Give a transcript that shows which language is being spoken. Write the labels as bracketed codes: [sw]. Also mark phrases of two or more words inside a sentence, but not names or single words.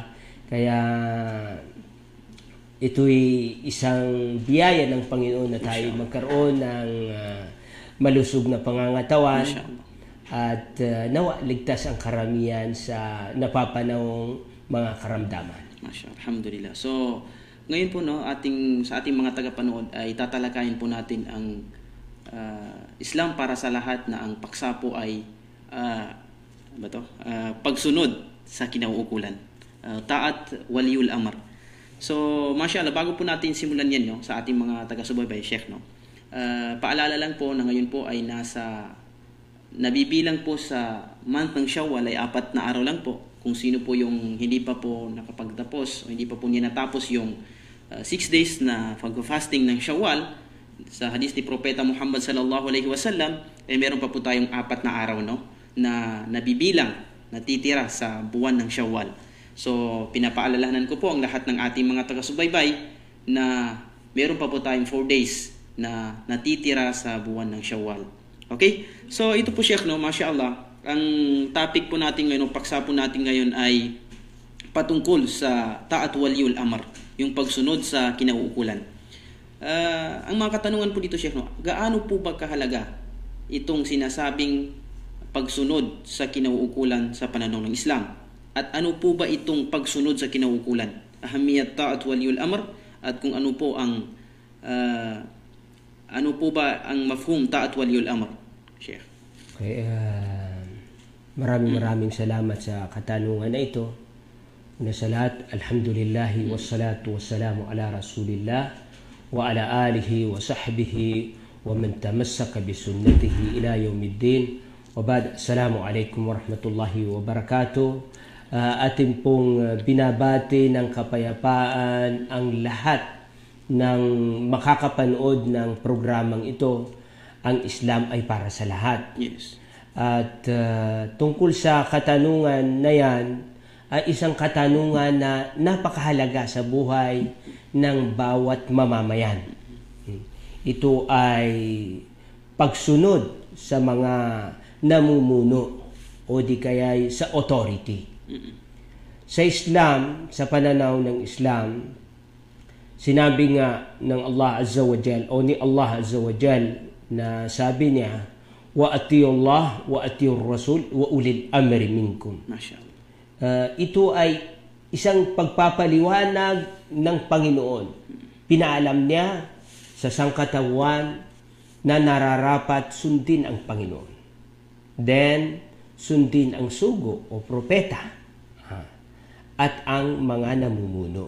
[tl] Kaya ito'y isang biyaya ng Panginoon na tayo magkaroon ng malusog na pangangatawan at nawa ligtas ang karamihan sa napapanahong mga karamdaman. Alhamdulillah. So, ngayon po sa ating mga tagapanood ay tatalakayin po natin ang Islam para sa lahat, na ang paksa po ay pagsunod sa kinauukulan. [ar] طاعة ولي الأمر. So, ما شاء الله, [tl] bago po natin simulan yan sa ating mga taga-subaybay, Sheikh, paalala lang po na ngayon po ay nabibilang po sa month ng Shawwal ay 4 na araw lang po. Kung sino po yung hindi pa po nakapagtapos o hindi pa po niya natapos yung 6 days na pag-fasting ng Shawwal, sa hadith ni Propeta Muhammad [ar] صلى الله عليه وسلم, [tl] ay meron pa po tayong 4 na araw na nabibilang, natitira sa buwan ng Shawwal. So, pinapaalalahanan ko po ang lahat ng ating mga taga-subaybay na meron pa po tayong 4 days na natitira sa buwan ng Shawwal. Okay? So, ito po, Sheikh, [ar] ما شاء الله, [tl] ang topic po natin ngayon, o paksa po natin ngayon ay patungkol sa [ar] طاعة ولي الأمر, [tl] yung pagsunod sa kinauukulan. Ang mga katanungan po dito, Sheikh, gaano po ba kahalaga itong sinasabing pagsunod sa kinauukulan sa pananaw ng Islam? At ano po ba itong pagsunod sa kinauukulan? [ar] أهمية طاعة ولي الأمر, [tl] at kung ano po ang [ar] مفهوم طاعة ولي الأمر, [tl] Sheikh. Okay, maraming salamat sa katanungan na ito. Una sa lahat, [ar] الحمد لله والصلاة والسلام على رسول الله وعلى آله وصحبه ومن تمسك بسنته إلى يوم الدين. وبعد، السلام عليكم ورحمة الله وبركاته. [tl] Atin pong binabati ng kapayapaan ang lahat ng makakapanood ng programang ito. Ang Islam ay para sa lahat. Yes. At tungkol sa katanungan na yan, ay isang katanungan na napakahalaga sa buhay ng bawat mamamayan. Ito ay pagsunod sa mga namumuno o di kaya sa authority. Sa Islam, sa pananaw ng Islam, Sinabi nga ng [ar] الله عز وجل [tl] o ni [ar] الله عز وجل [tl] na sabi niya, [ar] وأطيعوا الله وأطيعوا الرسول وأولي الأمر منكم. [tl] Mashallah. Ito ay isang pagpapaliwanag ng Panginoon. Pinaalam niya sa sangkatawan na nararapat sundin ang Panginoon. Then, sundin ang sugo o propeta at ang mga namumuno.